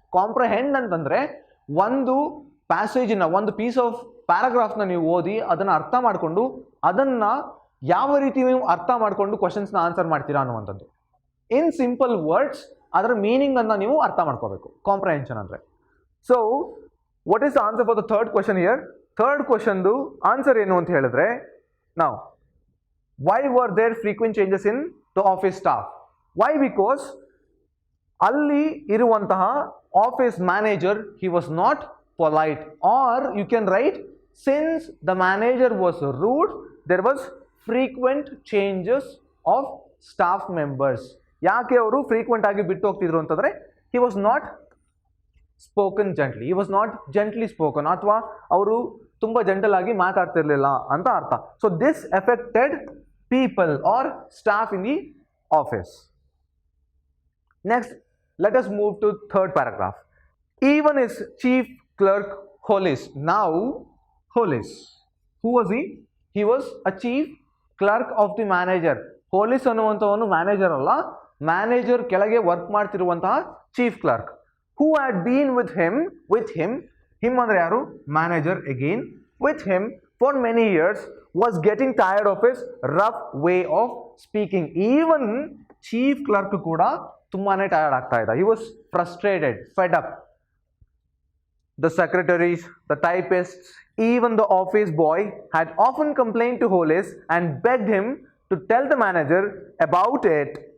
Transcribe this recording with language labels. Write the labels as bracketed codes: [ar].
[kn] Comprehend ಅಂತಂದರೆ ಒಂದು ಪ್ಯಾಸೇಜಿನ, ಒಂದು ಪೀಸ್ ಆಫ್ ಪ್ಯಾರಾಗ್ರಾಫ್ನ ನೀವು ಓದಿ ಅದನ್ನು ಅರ್ಥ ಮಾಡಿಕೊಂಡು ಅದನ್ನು ಯಾವ ರೀತಿ ನೀವು ಅರ್ಥ ಮಾಡಿಕೊಂಡು ಕ್ವಶನ್ಸ್ನ ಆನ್ಸರ್ ಮಾಡ್ತೀರಾ ಅನ್ನುವಂಥದ್ದು. ಇನ್ ಸಿಂಪಲ್ ವರ್ಡ್ಸ್ ಅದರ ಮೀನಿಂಗನ್ನು ನೀವು ಅರ್ಥ ಮಾಡ್ಕೋಬೇಕು, ಕಾಂಪ್ರಹೆನ್ಷನ್ ಅಂದರೆ. [en] So what is the answer for the third question here? [kn] Third ಕ್ವಶನ್ದು answer ಏನು ಅಂತ ಹೇಳಿದ್ರೆ, [en] now why were there frequent changes in the office staff? Why? Because [kn] ಅಲ್ಲಿ ಇರುವಂತಹ office manager, [en] he was not polite, or you can write, since the manager was rude there was frequent changes of staff members. [kn] ಯಾಕೆ ಅವರು frequent ಆಗಿ ಬಿಟ್ಟು ಹೋಗ್ತಿದ್ರು ಅಂತಂದ್ರೆ, he was not spoken gently, [en] he was not gently spoken, [kn] ಅಥವಾ ಅವರು ತುಂಬ gentle ಆಗಿ ಮಾತಾಡ್ತಿರ್ಲಿಲ್ಲ ಅಂತ ಅರ್ಥ. [en] So this affected people are staff in the office. Next let us move to third paragraph. Even is chief clerk Hollis. ನಾವು Hollis, who was he? He was a chief clerk of the manager. [kn] Police ಅನ್ನುವಂಥವನು manager ಅಲ್ಲ, manager ಕೆಳಗೆ work ಮಾಡ್ತಿರುವಂತಹ chief clerk. [en] Who had been with him [kn] ಅಂದ್ರೆ ಯಾರು? [en] Manager again, with him for many years, was getting tired of his rough way of speaking. [kn] Even chief clerk ಕೂಡ ತುಂಬಾನೇ tired ಆಗ್ತಾ ಇದ್ದ. [en] He was frustrated, fed up. The secretaries, the typists, even the office boy had often complained to Hollis and begged him to tell the manager about it.